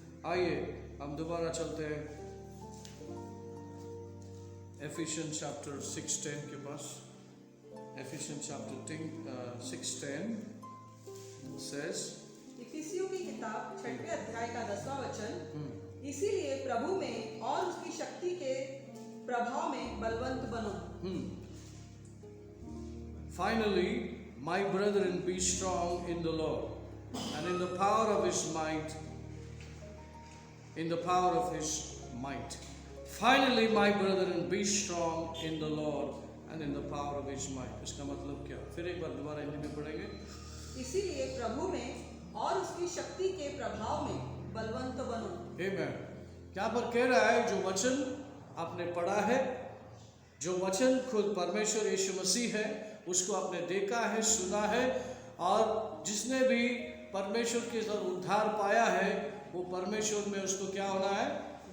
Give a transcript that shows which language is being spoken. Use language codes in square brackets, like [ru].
[hi] आइए हम दोबारा चलते हैं एफिशिएंस चैप्टर 6:10 के पास। [en] Ephesians chapter 6:10 says, [hi] इफिसियों की किताब 6वें अध्याय का 10वां वचन, इसीलिए प्रभु में और उसकी शक्ति के प्रभाव में बलवंत बनो। [en] Finally, my brethren, be strong in the Lord and in the power of His might. In the power of His might. Finally, my brethren, be strong in the Lord and in the power of His might. [hi] इसका मतलब क्या? फिर एक बार दोबारा हिंदी में पढ़ेंगे। इसीलिए प्रभु में और उसकी शक्ति के प्रभाव में बलवंत बनो। Amen. क्या पर कह रहा है? जो वचन आपने पढ़ा है, जो वचन खुद परमेश्वर यीशु मसीह है, उसको आपने देखा है, सुना है, और जिसने भी परमेश्वर के साथ उद्धार पाया है, वो परमेश्वर में उसको क्या होना है?